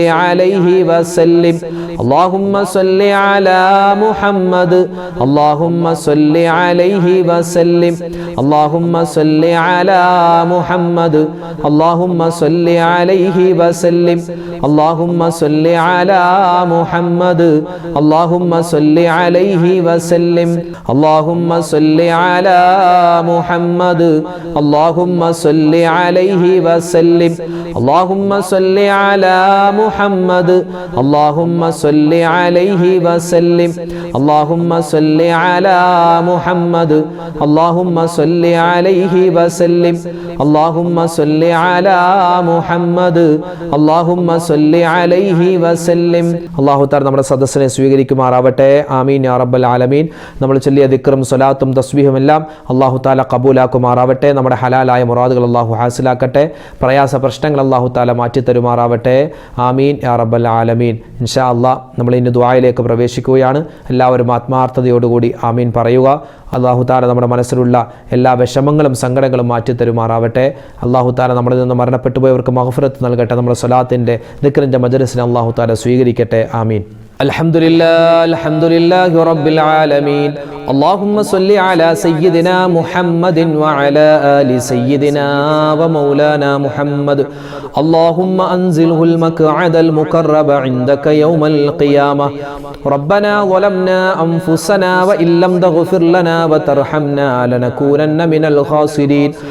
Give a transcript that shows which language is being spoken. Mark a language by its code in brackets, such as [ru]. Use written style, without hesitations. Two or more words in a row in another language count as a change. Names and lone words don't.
[ar] عليه وسلم اللهم صل على محمد اللهم صل عليه وسلم اللهم صل على محمد اللهم صل عليه وسلم اللهم صل على محمد اللهم صل عليه وسلم اللهم صل على محمد اللهم صل عليه عليه وسلم اللهم صل على محمد اللهم صل عليه وسلم اللهم صل على محمد اللهم صل عليه وسلم اللهم صل على محمد اللهم صل عليه وسلم [ml] അല്ലാഹു തആല നമ്മുടെ സദസ്സിനെ സ്വീകരിക്കുമാറാവട്ടെ. [ar] آمين يا رب العالمين. [ml] നമ്മൾ ചൊല്ലിയ ദിക്റും സ്വലാത്തും തസ്ബീഹും എല്ലാം അല്ലാഹു തആല കബൂലാക്കുമാറാവട്ടെ. നമ്മുടെ ഹലാലായ മുറാദുകൾ അല്ലാഹു ഹാസിലാക്കട്ടെ. പ്രയാസ പ്രശ്നങ്ങൾ അല്ലാഹു തആല മാറ്റി തരുമാറാവട്ടെ. [ar] آمين يا رب العالمين. إن شاء الله [ml] നമ്മൾ ഇന്ന് ദുആയിലേക്ക് പ്രവേശിക്കുകയാണ്. എല്ലാവരും ആത്മാർത്ഥതയോടുകൂടി ആമീൻ പറയുക. അല്ലാഹു തആല നമ്മുടെ മനസ്സിലുള്ള എല്ലാ വിഷമങ്ങളും സങ്കടങ്ങളും മാറ്റി തരുമാറാവട്ടെ. അല്ലാഹു തആല നമ്മളിൽ നിന്ന് മരണപ്പെട്ടു പോയവർക്ക് മഗ്ഫിറത്ത് നൽകട്ടെ. നമ്മുടെ സ്വലാത്തിൻ്റെ ദിക്റിൻ്റെ മജ്ലിസിനെ അല്ലാഹു തആല സ്വീകരിക്കട്ടെ. [ar] آمين. الحمد لله رب العالمين. اللهم صل على سيدنا محمد وعلى آل سيدنا ومولانا محمد اللهم أنزله المقعد المقرب عندك يوم القيامة ربنا ظلمنا أنفسنا وإن لم تغفر لنا وترحمنا لنكونن من الخاسرين